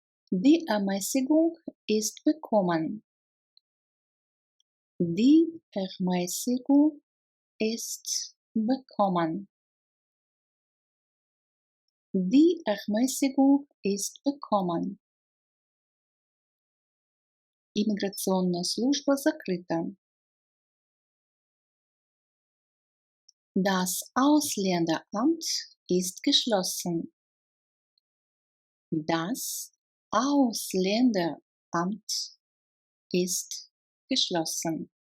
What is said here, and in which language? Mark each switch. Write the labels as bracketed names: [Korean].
[German] Die Ermäßigung ist bekommen. Die Ermäßigung ist bekommen. Die Ermäßigung ist bekommen. [Russian] Иммиграционная служба закрыта. [German] Das Ausländeramt ist geschlossen. Das Ausländeramt ist geschlossen.